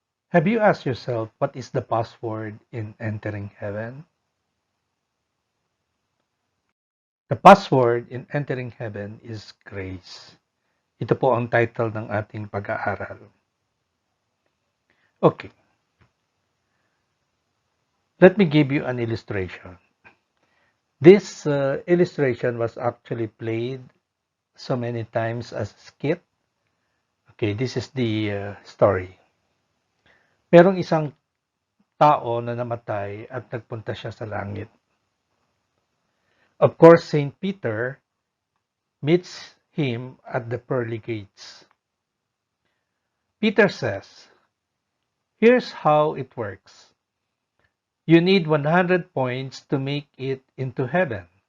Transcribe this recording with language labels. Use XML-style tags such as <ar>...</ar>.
<en>Have you asked yourself what is the password in entering heaven? The password in entering heaven is grace.</en> <tl>Ito po ang title ng ating pag-aaral.</tl> <en>Okay, let me give you an illustration. This illustration was actually played so many times as a skit. Okay, this is the story.</en> <tl>Merong isang tao na namatay at nagpunta siya sa langit.</tl> <en>Of course, Saint Peter meets him at the pearly gates. Peter says, "Here's how it works. You need 100 points to make it into heaven.</en>